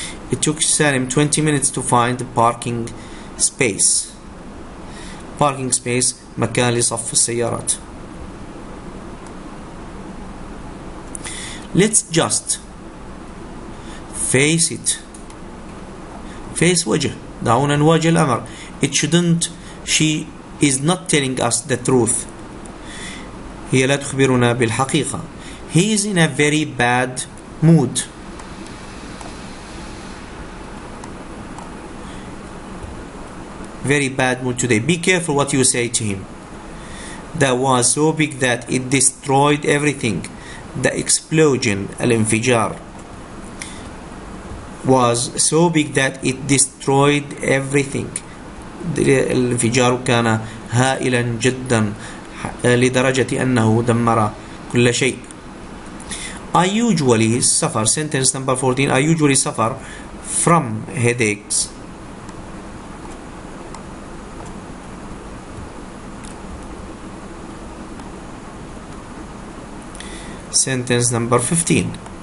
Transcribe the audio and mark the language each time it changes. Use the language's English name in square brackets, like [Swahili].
[English] It took Salim 20 minutes to find a parking space. [Arabic] Parking space مكان لصف السيارات. [English] Let's just face it. Face وجه. [Arabic] دعونا نواجه الأمر. [English] It shouldn't. She is not telling us the truth. [Arabic] هي لا تخبرنا بالحقيقة. [English] He is in a very bad mood. very bad mood today. Be careful what you say to him. That was so big that it destroyed everything. The explosion, الانفجار, was so big that it destroyed everything. [Arabic] الانفجار كان هائلا جدا لدرجة أنه دمر كل شيء. [English] I usually suffer, sentence number 14, I usually suffer from headaches. Sentence number 15.